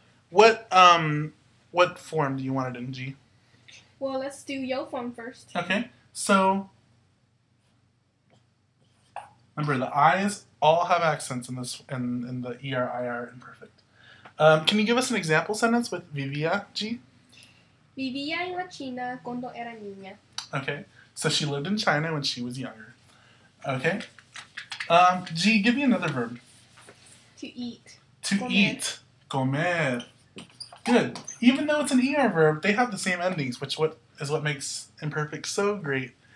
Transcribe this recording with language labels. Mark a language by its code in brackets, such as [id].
[en] What form do you want it in, G? Well, let's do yo form first. Okay, so remember the I's all have accents in this in the ER/IR imperfect. Can you give us an example sentence with vivía, G? [es] Vivía en la China cuando era niña. [en] Okay, so she lived in China when she was younger. Okay. G, give me another verb. To eat. To [es] Comer. [en] eat. Comer. Good. Even though it's an ER verb, they have the same endings, which is what makes imperfect so great.